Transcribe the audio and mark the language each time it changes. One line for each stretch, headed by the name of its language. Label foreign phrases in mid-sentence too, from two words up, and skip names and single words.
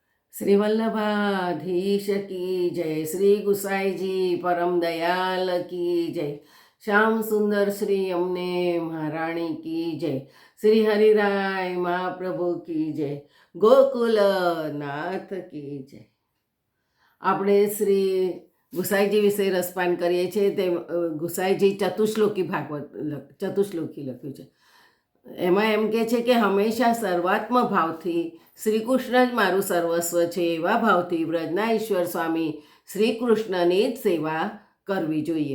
Hindi: श्री वल्लभाधीश की जय। श्री गुसाई जी परम दयाल की जय। श्याम सुंदर श्री यमुने महाराणी की जय। श्री हरिराय महाप्रभु की जय। गोकुल नाथ की जय।
Gujarati: આપણે શ્રી ગુસાઈજી વિશે રસપાન કરીએ છીએ। તે ગુસાઈજી ચતુશ્લોકી ભાગવત ચતુશ્લોકી લખ્યું છે। એમાં એમ કહે છે કે હંમેશા સર્વાત્મ ભાવથી શ્રીકૃષ્ણ જ મારું સર્વસ્વ છે એવા ભાવથી વ્રજના ઈશ્વર સ્વામી શ્રીકૃષ્ણની જ સેવા કરવી જોઈએ।